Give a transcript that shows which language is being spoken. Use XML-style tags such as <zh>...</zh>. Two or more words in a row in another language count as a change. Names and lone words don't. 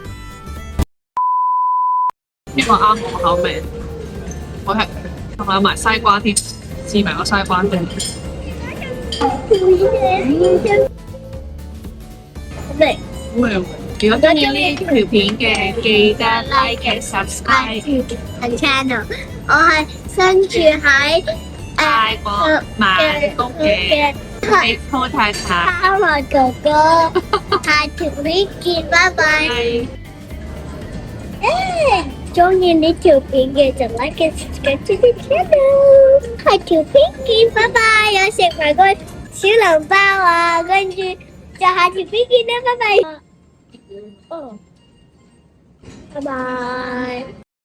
<yue>呢個啱我口味，好食，同埋有埋西瓜添，試埋個西瓜先。好味。如果中意呢條片嘅，記得</yue> <en>like and subscribe。</en> <yue>係 channel，我係身處喺泰國曼谷嘅地鋪太太。哈羅哥哥，下條片見，拜拜。中意呢條片嘅就</yue> <en>like and subscribe to the channel。</en> <yue>下條片見，拜拜。有食埋個小籠包啊，跟住就下條片見啦，拜拜。哦，拜拜。</yue>